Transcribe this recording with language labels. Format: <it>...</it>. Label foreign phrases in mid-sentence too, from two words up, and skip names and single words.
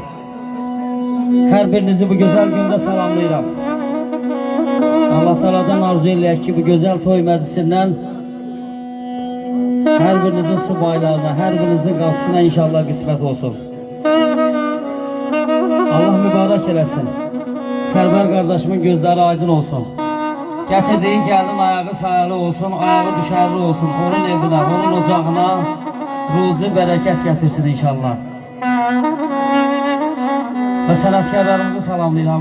<az>Her birinizi bu güzel günde salamlayıram. Allah Teala'dan arzu eləyək ki, bu güzel toy məclisindən her birinizin subaylarına, her birinizin kapısına inşallah kısmet olsun. Allah mübarek eləsin. Sərvər qardaşımın gözləri aydın olsun. Gətirdiyin gəlin ayağı sayılı olsun, ayağı düşərli olsun. Onun evinə, onun ocağına ruzi bərəkət gətirsin inşallah. Və sənətkarlarımızı salamlayıram.</az>